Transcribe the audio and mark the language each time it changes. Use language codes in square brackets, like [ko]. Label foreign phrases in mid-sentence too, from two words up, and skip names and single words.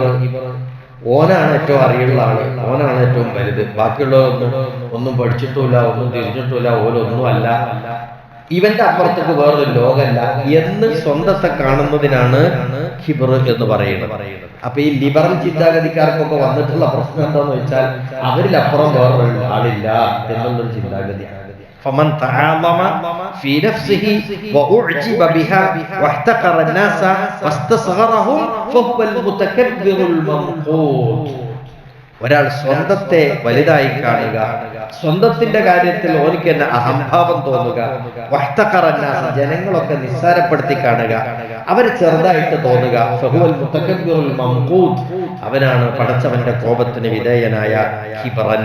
[ml] ഓനാണ് ഏറ്റവും അറിയുള്ള ആള്, ഓനാണ് ഏറ്റവും വലുത്, ബാക്കിയുള്ളവരൊന്നും പഠിച്ചിട്ടുമില്ല, ഒന്നും തിരിഞ്ഞിട്ടില്ല, ഓരൊന്നും അല്ല, ഇവന്റെ അപ്പുറത്തേക്ക് വേറൊരു ലോകമല്ല എന്ന് സ്വന്തത്തെ കാണുന്നതിനാണ് കിബ്ർ എന്ന് പറയുന്നത്. അപ്പൊ ഈ ലിബറൽ ചിന്താഗതിക്കാർക്കൊക്കെ വന്നിട്ടുള്ള പ്രശ്നം എന്താന്ന് വെച്ചാൽ അവരിലപ്പുറം വേറൊരു ആളില്ല എന്നുള്ളൊരു ചിന്താഗതിയാണ്. [ar] فمن تعاظم في نفسه وأعجب بها واحتقر الناس واستصغرهم فهو المتكبر الممقوت. [ml] ഒരാൾ സ്വന്തത്തെ വലുതായി കാണുക, സ്വന്തത്തിന്റെ കാര്യത്തിൽ ഓനിക്ക് തന്നെ അഹംഭാവം തോന്നുക, [ar] واحتقر الناس [ml] ജനങ്ങളൊക്കെ നിസ്സാരപ്പെടുത്തി കാണുക, അവരെ ചെറുതായിട്ട് തോന്നുക, [ar] فهو المتكبر الممقوت, [ml] അവനാണ് പടച്ചവന്റെ കോപത്തിന് വിധേയനായ കിബ്റൻ.